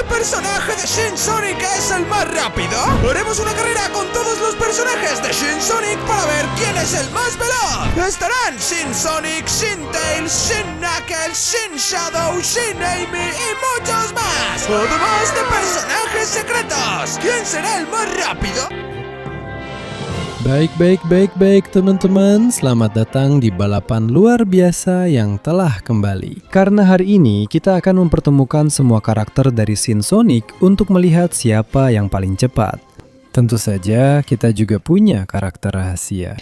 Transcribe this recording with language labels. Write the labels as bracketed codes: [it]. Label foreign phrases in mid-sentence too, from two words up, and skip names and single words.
[es] personaje de Shin Sonic es el más rápido? Haremos una carrera con todos los personajes de Shin Sonic para ver quién es el más veloz. Estarán Shin Sonic, Shin Tails, Shin Knuckles, Shin Shadow, Shin Amy y muchos más. Además de personajes secretos. ¿Quién será el más rápido? [id] Baik teman-teman, selamat datang di balapan luar biasa yang telah kembali. Karena hari ini kita akan mempertemukan semua karakter dari Shin Sonic untuk melihat siapa yang paling cepat. Tentu saja kita juga punya karakter rahasia.